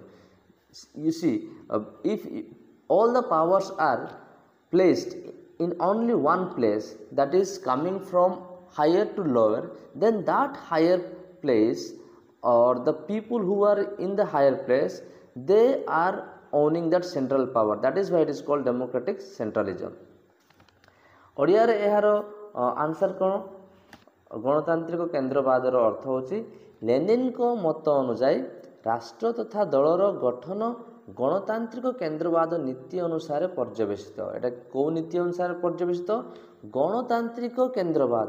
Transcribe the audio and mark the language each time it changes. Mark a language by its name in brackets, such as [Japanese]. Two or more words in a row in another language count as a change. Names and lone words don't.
[English] You see, if all the powers are placed in only one place, that is coming from higher to lower, then that higher place or the people who are in the higher place, they are owning that central power. That is why it is called democratic centralism. [Odia] ଓଡ଼ିଆରେ ଏହାର ଆନ୍ସର କ'ଣ? ଗଣତାନ୍ତ୍ରିକ କେନ୍ଦ୍ରବାଦର ଅର୍ଥ ହେଉଛି ଲେନିନ୍ଙ୍କ ମତ ଅନୁଯାୟୀ ରାଷ୍ଟ୍ର ତଥା ଦଳର ଗଠନ ଗଣତାନ୍ତ୍ରିକ କେନ୍ଦ୍ରବାଦ ନୀତି ଅନୁସାରେ ପର୍ଯ୍ୟବେସିତ। ଏଟା କେଉଁ ନୀତି ଅନୁସାରେ ପର୍ଯ୍ୟବେସିତ? ଗଣତାନ୍ତ୍ରିକ କେନ୍ଦ୍ରବାଦ।